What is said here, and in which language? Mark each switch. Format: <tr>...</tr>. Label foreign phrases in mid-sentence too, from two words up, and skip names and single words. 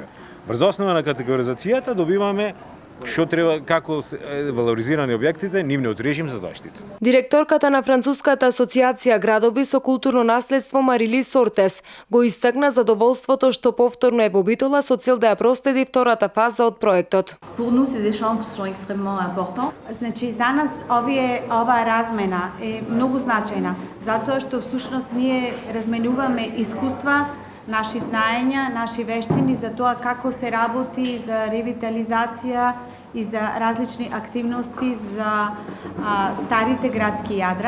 <mk>Врз основа на категоризацијата добиваме што треба, како валоризирани објектите, нивниот режим за заштита. Директорката на Француската асоциација градови со културно наследство Марили Сортес го истакна задоволството што повторно е во Битола со цел да ја проследи втората фаза од проектот.</mk> <fr>Pour nous ces échanges sont extrêmement importants.</fr> <mk>Значи за нас оваа размена е многу значајна, затоа што всушност ние разменуваме искуства, наши знаења, наши вештини за тоа како се работи за ревитализација и за различни активности за старите градски јадра.</mk>